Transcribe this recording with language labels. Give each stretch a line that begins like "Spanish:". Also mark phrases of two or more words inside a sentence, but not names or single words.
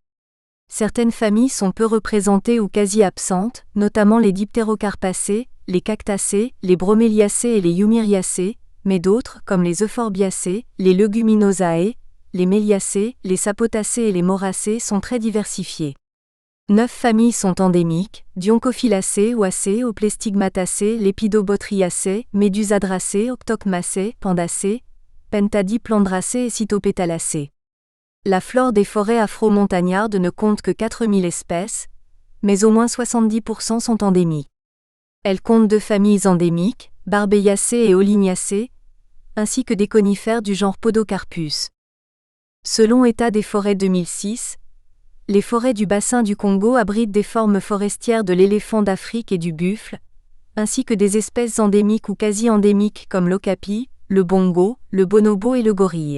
French: Certaines familles sont peu représentées ou quasi absentes, notamment les Dipterocarpacées, les Cactacées, les Broméliacées et les Humiriacées, mais d'autres, comme les Euphorbiacées, les Leguminosae, les Méliacées, les Sapotacées et les Moracées sont très diversifiées. 9 familles sont endémiques, Dioncophilacées, Oacées, Oplestigmatacées, Lepidobotriacées, Médusadracées, Optocmacées, Pandacées, Pentadiplandracées et Cytopétalacées. La flore des forêts afro-montagnardes ne compte que 4000 espèces, mais au moins 70% sont endémiques. Elle compte 2 familles endémiques, Barbéiacées et Olignacées, ainsi que des conifères du genre Podocarpus. Selon État des forêts 2006, les forêts du bassin du Congo abritent des formes forestières de l'éléphant d'Afrique et du buffle, ainsi que des espèces endémiques ou quasi-endémiques comme l'okapi, le bongo, le bonobo et le gorille.